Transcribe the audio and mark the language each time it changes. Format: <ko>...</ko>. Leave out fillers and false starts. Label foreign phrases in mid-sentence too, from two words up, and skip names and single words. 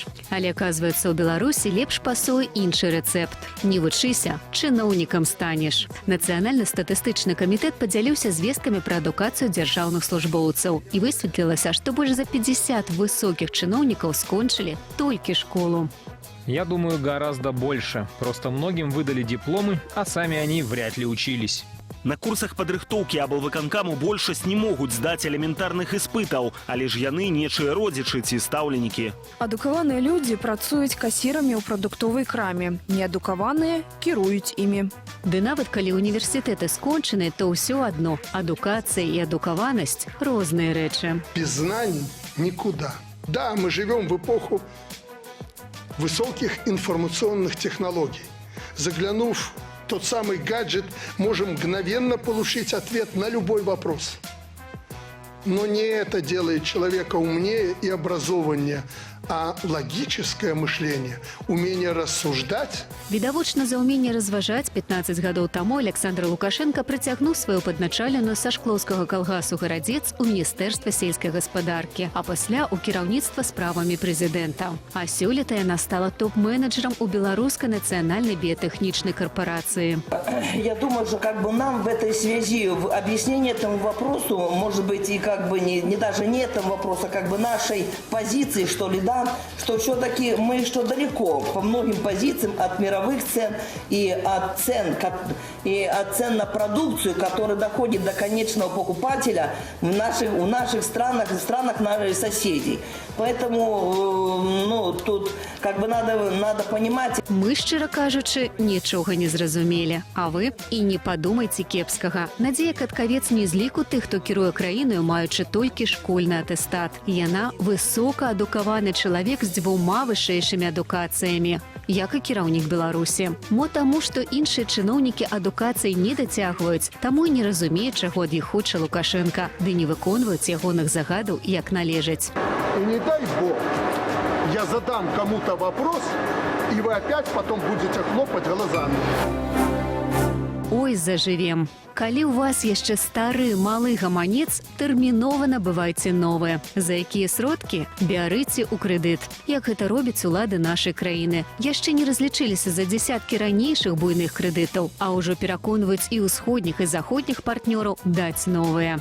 <be>Але, аказваецца, у Беларусі лепш пасуе іншы рэцэпт. Не вучыся, чыноўнікам станеш. Нацыянальны статыстычны камітэт падзяліўся звесткамі пра адукацыю дзяржаўных службоўцаў. І высветлілася, што больш за 50 высокіх чыноўнікаў скончылі толькі школу.</be> <ru>Я думаю, гораздо больше. Просто многим выдали дипломы, а сами они вряд ли учились.</ru> <be>На курсах падрыхтоўкі аблвыканкаму большасць не могуць здаць элементарных іспытаў, але ж яны нечыя родзічы ці стаўленікі. Адукаваныя людзі працуюць касірамі ў прадуктовай краме, неадукаваныя кіруюць імі. Ды нават калі універсітэты скончаны, то ўсё адно адукацыя і адукаванасць розныя рэчы.</be> <ru>Без знаний никуда. Да, мы живем в эпоху высоких информационных технологий. Заглянув в тот самый гаджет, можем мгновенно получить ответ на любой вопрос. Но не это делает человека умнее и образованнее, а логическое мышление, умение рассуждать.</ru> <be>Відавочна, за ўменне разважаць 15 гадоў таму Александр Лукашенко прыцягнуў сваю падначаленую са шклоўскага калгасу гарадзец у Міністэрства сельскай гаспадаркі, а пасля ў кіраўніцтва справамі прэзідэнта. А сёлета яна стала топ-менеджером у Беларускай нацыянальнай біятэхнічнай корпорации.</be> <ru>Я думаю, что нам в этой связи в объяснении этому вопросу, может быть, и не даже не этому вопросу, а нашей позиции, что ли, да, что все-таки мы далеко по многим позициям от мировых цен и от цен на продукцию, которая доходит до конечного покупателя в наших странах наших соседей. Поэтому тут надо понимать.</ru> <be>Мы, шчыра кажучы, нічога не зразумелі. А вы і не падумайце кепскага. Надзея Каткавец не з ліку тых, хто кіруе краіною, маючы толькі школьны атэстат. Яна высокаадукаваны чалавек з 2 вышэйшымі адукацыямі, як і кіраўнік Беларусі. Мо таму, што іншыя чыноўнікі адукацыі не дацягваюць, таму і не разумее, чаго ад іх хоча Лукашенко, ды не выконваюць ягоных загадаў, як належаць.</be> <ru>И не дай Бог, я задам кому-то вопрос, и вы опять потом будете хлопать глазами. Ой, зажывем.</ru> <be>Калі у вас яшчэ стары малы гаманец, тэрмінова набывайце новыя. За якія сродкі? Бярыце ў крэдыт. Як гэта робяць улады нашай краіны. Яшчэ не разлічыліся за дзясяткі ранейшых буйных крэдытаў, а ўжо пераконваюць і ўсходніх, і заходніх партнёраў даць новыя.</be>